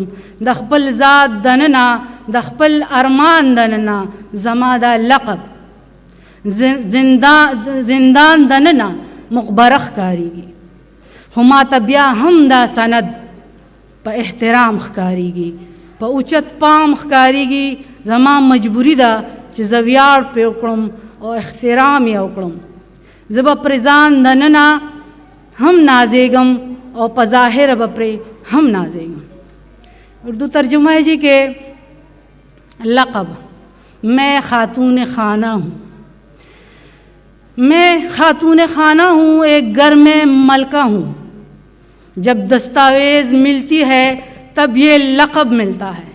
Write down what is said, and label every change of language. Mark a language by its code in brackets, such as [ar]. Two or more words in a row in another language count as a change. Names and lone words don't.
[ps] د خپل ذات دننه، د خپل ارمان دننه زما دا لقب زندان دننه مقبره ښکارېږي، خو ما ته بیا هم دا سند په احترام ښکارېږي، په اوچت پام ښکارېږي. زما مجبوری ده چې زه ویاړ پرې وکړم او احترام یې وکړم. زه به پرې ځان دننه هم نازېږم او په ظاهره به پرې هم نازېږم. [ur] اردو ترجمہ ہے جی کہ لقب، میں خاتون خانہ ہوں، میں خاتون خانہ ہوں، ایک گھر میں ملکہ ہوں. جب دستاویز ملتی ہے تب یہ لقب ملتا ہے.